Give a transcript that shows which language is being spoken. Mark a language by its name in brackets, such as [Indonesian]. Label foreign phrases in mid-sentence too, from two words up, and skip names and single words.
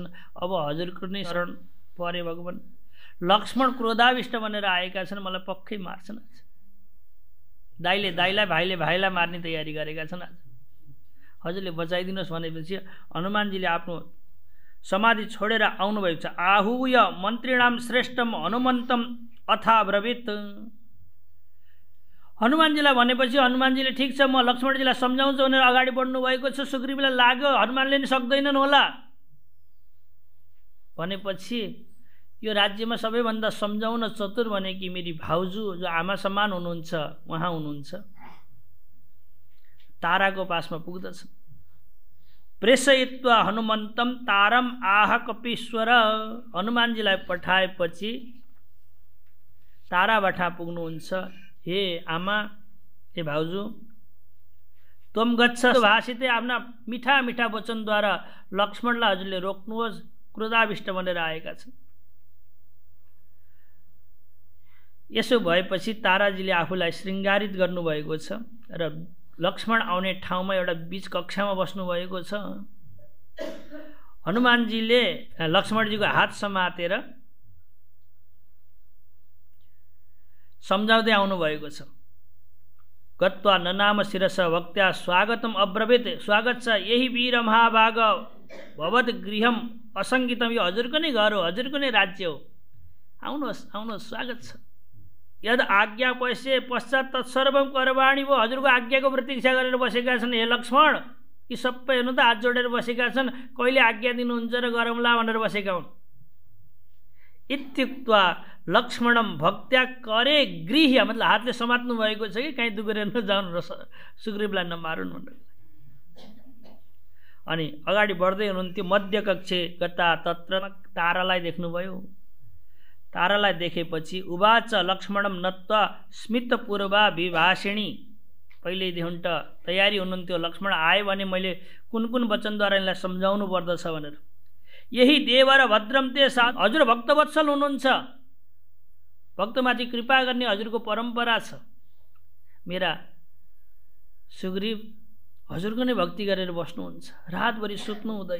[Nepali] अब हजुरको नै शरण परे भगवान्। लक्ष्मण क्रोधाविष्ट बनेर आएका छन्, मलाई पक्कै मार्छन् आज। दाइले दाइलाई, भाइले भाइलाई मार्ने तयारी गरेका छन् आज। हजुरले बचाइदिनुहोस् भनेपछि हनुमानजीले आफ्नो समाधि छोडेर आउनुभएको छ। [Sanskrit] आहूय मन्त्रीणाम श्रेष्ठम हनुमन्तम अथा ब्रवीत। [Nepali] हनुमानजीलाई भनेपछि हनुमानजीले ठिक छ म लक्ष्मणजीलाई सम्झाउँछु भनेर अगाडि बढ्नु भएको छ। सुग्रीवलाई लाग्यो हनुमानले नि सक्दैनन् होला भनेपछि यो राज्यमा सबैभन्दा सम्झाउन चतुर भनेकी मेरी भाउजू जो आमा समान हुनुहुन्छ उहाँ हुनुहुन्छ। ताराको पासमा पुग्दछ। [Sanskrit] प्रेषयित्वा हनुमन्तम तारम आह कपीश्वर। [Nepali] हनुमानजीलाई पठाएपछि ताराबाट पुग्नुहुन्छ। हे आमा, हे भाउजू, [Sanskrit] त्वम गच्छ भाषिते। [Nepali] आफ्ना मिठा मिठा वचनद्वारा लक्ष्मणलाई हजुरले रोक्नुहोस्, क्रोधाविष्ट बनेर आएका छन्। यसो भएपछि ताराजीले आफूलाई श्रृङ्गारित गर्नुभएको छ र लक्ष्मण आउने ठाउँमा एउटा बीच कक्षामा बस्नुभएको छ। हनुमानजीले लक्ष्मणजीको हात समातेर सम्झाउँदै आउनुभएको छ। [Sanskrit] गत्वा ननाम शिरस भक्त्या स्वागतम अब्रवीत। [Nepali] स्वागत छ, [Sanskrit] यही वीर महाभाग भवत गृहम असङ्गितम। [Nepali] यो हजुरको नै घर हो, हजुरको नै राज्य हो, आउनुहोस् आउनुहोस्, स्वागत छ। [Sanskrit] यद आज्ञा पैसे पश्चात तत्सर्वम करवाणी। [Nepali] वो हजुरको आज्ञाको प्रतीक्षा गरेर बसेका छन्। हे लक्ष्मण, यी सबै हेर्नु त हात जोडेर बसेका छन्, कहिले आज्ञा दिनुहुन्छ र गरौँला भनेर बसेका हुन्। [Sanskrit] इत्युक्त्वा लक्ष्मणम भक्त्या करे गृह्य, [Nepali] मतलब हातले समात्नु भएको छ कि कहीँ दुगेर नजाउन् र सुग्रीवलाई नमारुन् भनेर। अनि अगाडि बढ्दै हुनुहुन्थ्यो। [Sanskrit] मध्य कक्षे गता तत्र [Nepali] तारालाई देख्नुभयो। तारालाई देखेपछि [Sanskrit] उवाच लक्ष्मणम नत्वा स्मितपूर्वा विभाषिणी। [Nepali] पहिल्यैदेखि त तयारी हुनुहुन्थ्यो, लक्ष्मण आयो भने मैले कुन कुन वचनद्वारा यिनलाई सम्झाउनु पर्दछ भनेर। [Sanskrit] यही देव र भद्रम ते साथ। [Nepali] हजुर भक्तवत्सल हुनुहुन्छ, भक्तमाथि कृपा गर्ने हजुरको परम्परा छ। मेरा सुग्रीव हजुरको नै भक्ति गरेर बस्नुहुन्छ, रातभरि सुत्नु हुँदैन।